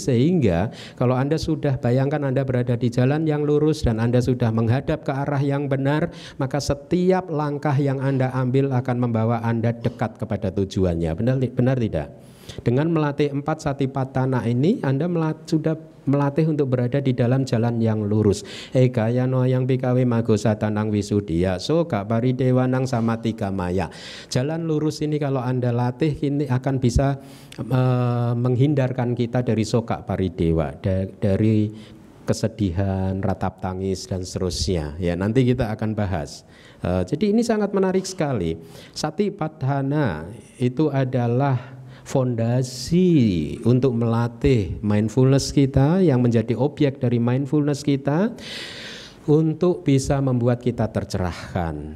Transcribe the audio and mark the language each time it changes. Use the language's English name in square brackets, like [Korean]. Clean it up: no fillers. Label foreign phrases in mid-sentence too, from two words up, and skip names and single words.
[Indonesian] Sehingga kalau Anda sudah bayangkan Anda berada di jalan yang lurus dan Anda sudah menghadap ke arah yang benar, maka setiap langkah yang Anda ambil akan membawa Anda dekat kepada tujuannya. Benar tidak? Dengan melatih 4 satipatthana ini Anda sudah melatih untuk berada di dalam jalan yang lurus. [Pali] Eka yano yang bikawe mago satanang wisudia soka paridewanang samatika maya. [Indonesian] Jalan lurus ini kalau Anda latih ini akan bisa menghindarkan kita dari [Pali] soka paridewa, [Indonesian] dari kesedihan, ratap tangis dan seterusnya. Ya, nanti kita akan bahas. Jadi ini sangat menarik sekali. Satipatthana itu adalah fondasi untuk melatih mindfulness kita, yang menjadi objek dari mindfulness kita, untuk bisa membuat kita tercerahkan.